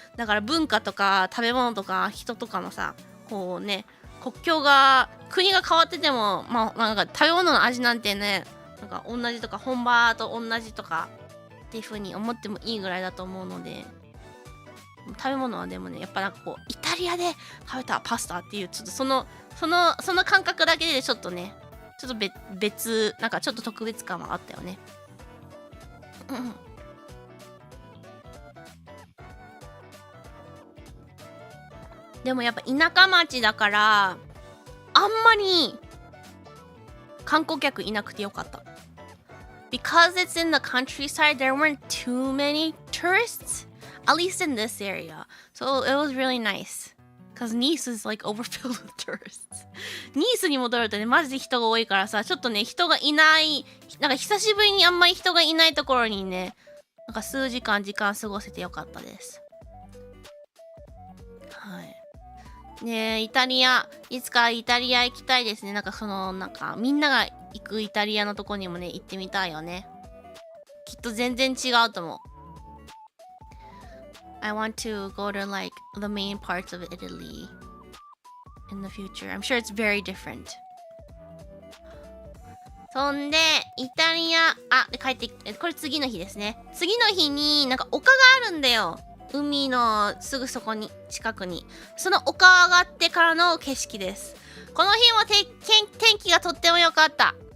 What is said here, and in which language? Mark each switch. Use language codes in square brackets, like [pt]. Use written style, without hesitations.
[ja] だから文化とか食べ物とか人とかのさ、こうね、国境が、国が変わってても、まあなんか食べ物の味なんてね、なんか同じとか本場と同じとかっていう風に思ってもいいぐらいだと思うので、食べ物はでもねやっぱなんかこうイタリアで食べたパスタっていうちょっとその感覚だけでちょっとねちょっと別なんかちょっと特別感はあったよね。でもやっぱ田舎町だからあんまり観光客いなくてよかった。 [en] Because it's in the countryside, there weren't too many tourists. At least in this area. So it was really nice. Because Nice is like overfilled with tourists. [ja] ニースに戻るとね、マジで人が多いからさ、ちょっとね、人がいない、なんか久しぶりにあんまり人がいないところにね、なんか数時間過ごせてよかったです。はい。ねえ、イタリア、いつかイタリア行きたいですね。なんかなんかみんなが行くイタリアのとこにもね、行ってみたいよね。きっと全然違うと思う。 [en] I want to go to like the main parts of Italy in the future. I'm sure it's very different. [ja] そんで、イタリア、で帰って、これ次の日ですね。次の日になんか丘があるんだよ。海のすぐそこに、近くに。その丘上がってからの景色です。この日も天気がとっても良かった。